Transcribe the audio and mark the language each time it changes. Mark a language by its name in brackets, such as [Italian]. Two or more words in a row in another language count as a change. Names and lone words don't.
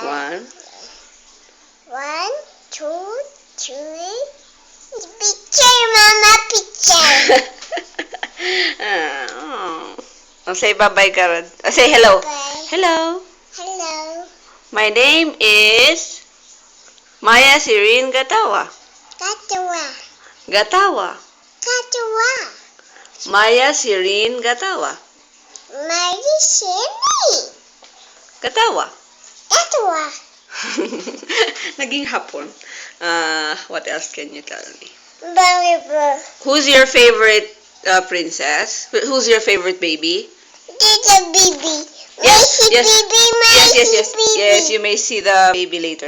[English] 1, 2, 3. Picture, Mama, picture. Oh, say bye-bye, Karan. Say hello. Bye. Hello. Hello. My name is Maya Sirin Gatawa. Katawa. Gatawa. Katawa. Maya Sirin Gatawa. Mary Sherry. Gatawa. Katawa. [Filipino] Naging hapon. [English] What else can you tell me? Volleyball. Who's your favorite princess? Who's your favorite baby? Little baby. Yes, Messy yes. baby, Yes, yes, yes. baby. Yes, you may see the baby later.